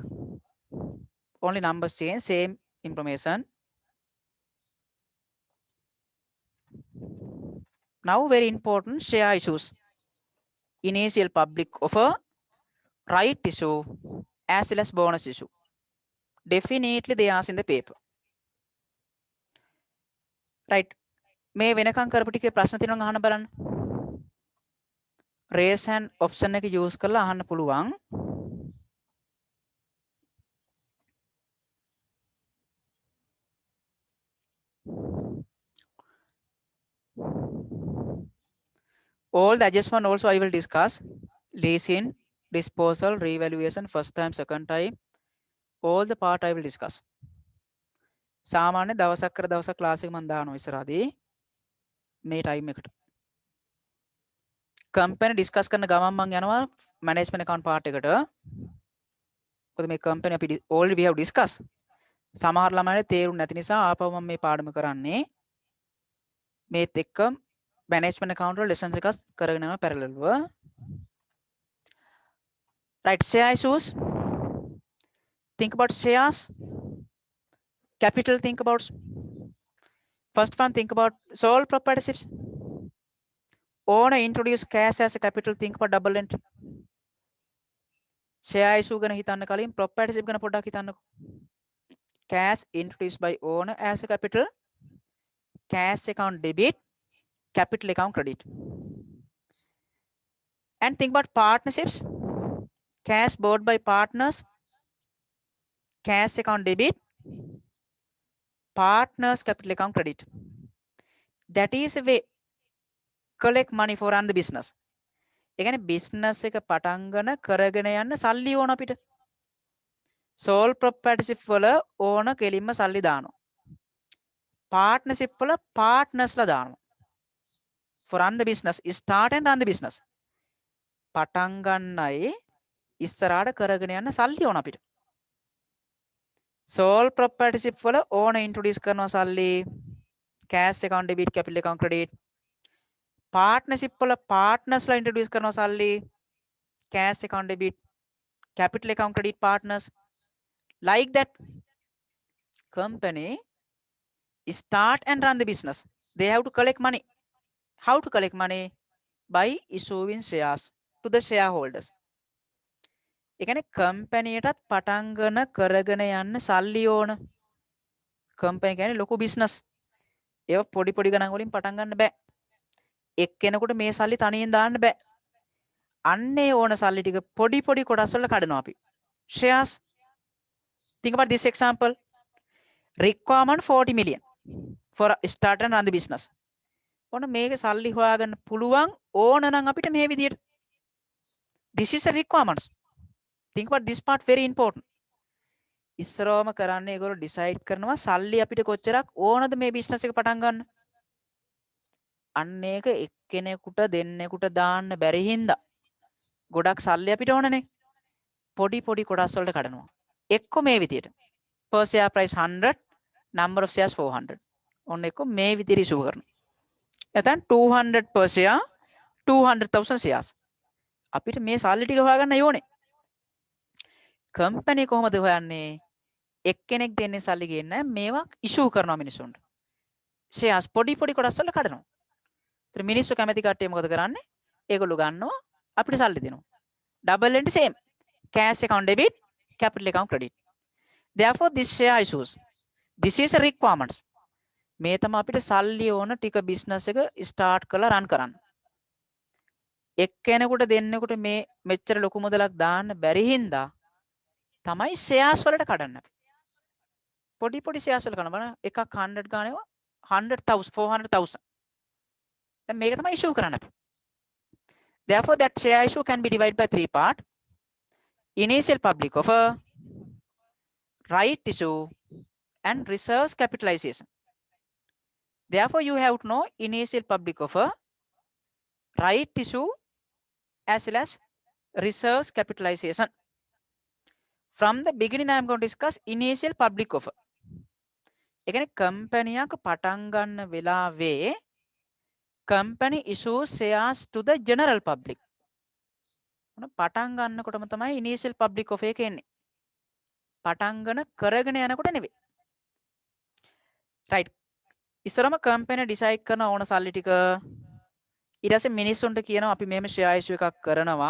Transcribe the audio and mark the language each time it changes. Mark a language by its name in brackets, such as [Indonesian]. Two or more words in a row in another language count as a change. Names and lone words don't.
[English] Only numbers change, same information. Now very important share issues. Initial public offer, right issue, as well as bonus issue. Definitely they ask in the paper. Right. [Sinhala] මේ වෙනකන් කරපු ටිකේ ප්‍රශ්න තියෙනවා අහන්න බලන්න. [English] raise hand option [Sinhala] එක use කරලා අහන්න පුළුවන්. [English] All the adjustment also I will discuss. Leasing, disposal, revaluation, first time, second time. All the part I will discuss. [Sinhala] සාමාන්‍ය දවසක් කර දවසක් ක්ලාස් එක මම දානවා ඉස්සරහදී මේ ටයිම් එකට. කම්පැනි ඩිස්කස් කරන ගමන් මම යනවා [English] management account part [Sinhala] එකට. මොකද මේ කම්පැනි අපි [English] already we have discuss. [Sinhala] සමහර ළමයින්ට තේරුන්නේ නැති නිසා ආපහු මම මේ පාඩම කරන්නේ. මේත් එක්ක [English] management account [Sinhala] වල lessons එකක් කරගෙන යනවා parallelව. [English] Right, share issues. Think about shares. Capital, think about. First one, think about sole proprietorships. Owner introduce cash as a capital, think about double entry. Share issue [Sinhala] ගැන හිතන්න කලින් proprietorship ගැන පොඩ්ඩක් හිතන්නකෝ. [English] Cash introduced by owner as a capital. Cash account debit, capital account credit. And think about partnerships. Cash bought by partners, cash account debit, partners capital account credit. That is a way collect money for run the business. [Sinhala] ඒ කියන්නේ business එක පටන් ගන්න කරගෙන යන්න සල්ලි ඕන අපිට. [English] sole proprietorship [Sinhala] වල ඕන කෙලින්ම සල්ලි දානවා. partnership වල partnersලා දානවා. [English] for run the business, start and run the business. [Sinhala] පටන් ගන්නයි ඉස්සරහට කරගෙන යන්න සල්ලි ඕන අපිට. [English] sole proprietorship [Sinhala] වල ඕන introduce කරනවා සල්ලි, [English] cash account debit, capital account credit. [Sinhala] partnership වල partnersලා introduce කරනවා සල්ලි, [English] cash account debit, capital account credit partners. Like that, company start and run the business. They have to collect money. How to collect money? By issuing shares to the shareholders. [Sinhala] ඒ කියන්නේ කම්පැනියටත් පටන් ගන්න කරගෙන යන්න සල්ලි ඕන. කම්පැනි කියන්නේ ලොකු බිස්නස්. ඒව පොඩි පොඩි ගණන් වලින් පටන් ගන්න බෑ. එක්කෙනෙකුට මේ සල්ලි තනියෙන් දාන්න බෑ. අන්නේ ඕන සල්ලි ටික පොඩි පොඩි කොටස් වල කඩනවා අපි. [English] shares. Think about this example. Requirement 40 million for start and run the business. [Sinhala] ඔන්න මේක සල්ලි හොයාගන්න පුළුවන් ඕන නම් අපිට මේ විදියට. [English] This is a requirements. Think about this part, very important. [Sinhala] ඉස්සරවම කරන්නේ ඒගොල්ලෝ decide කරනවා සල්ලි අපිට කොච්චරක් ඕනද මේ business එක පටන් ගන්න. අන්න ඒක එක්කෙනෙකුට දෙන්නෙකුට දාන්න බැරි හින්දා ගොඩක් සල්ලි අපිට ඕනනේ. පොඩි පොඩි කොටස් වලට කඩනවා. එක්ක මේ විදියට. [English] Per share price 100, number of shares 400. [Sinhala] ඔන්න එක්ක මේ විදියට ඉෂුව කරනවා. එතන 200 [English] per share, 200,000 shares. [Sinhala] අපිට මේ සල්ලි ටික හොයාගන්න ඕනේ. කම්පැනි කොහොමද හොයන්නේ? එක්කෙනෙක් දෙන්නේ සල්ලි ගේන්න මේවා ඉෂුව කරනවා මිනිස්සුන්ට. shares පොඩි පොඩි කොටස් වල කඩනවා. ඒතර මිනිස්සු කැමති කට්ටිය මොකද කරන්නේ? ඒගොල්ලෝ ගන්නවා අපිට සල්ලි දෙනවා. [English] double and same. Cash account debit, capital account credit. Therefore this share issues. This is a requirements. [Sinhala] මේ තමයි අපිට සල්ලි ඕන ටික business එක start කරලා run කරන්න. එක්කෙනෙකුට දෙන්නෙකුට මේ මෙච්චර ලොකු මුදලක් දාන්න බැරි හින්දා තමයි shares වලට කඩන්නේ. පොඩි පොඩි shares වල කරන බලන්න එකක් 100 ගානේවා 100,000 400,000. දැන් මේක තමයි issue කරන්න අපි. [English] Therefore that share issue can be divided by three part. Initial public offer, right issue, and reserves capitalization. Therefore you have to know initial public offer, right issue, as well as reserves capitalization. From the beginning I am going to discuss initial public offer. [Sinhala] ඒ කියන්නේ කම්පැනියක් පටන් ගන්න වෙලාවේ [English] company issues shares to the general public. [Sinhala] මොන පටන් ගන්නකොටම තමයි [English] initial public offer [Sinhala] එක එන්නේ. පටන් ගන්න කරගෙන යනකොට නෙවෙයි. right. ඉස්සරම කම්පැනි decide කරන ඕන සල්ලි ටික ඊට පස්සේ මිනිස්සුන්ට කියනවා අපි මෙහෙම [English] share issue [Sinhala] එකක් කරනවා.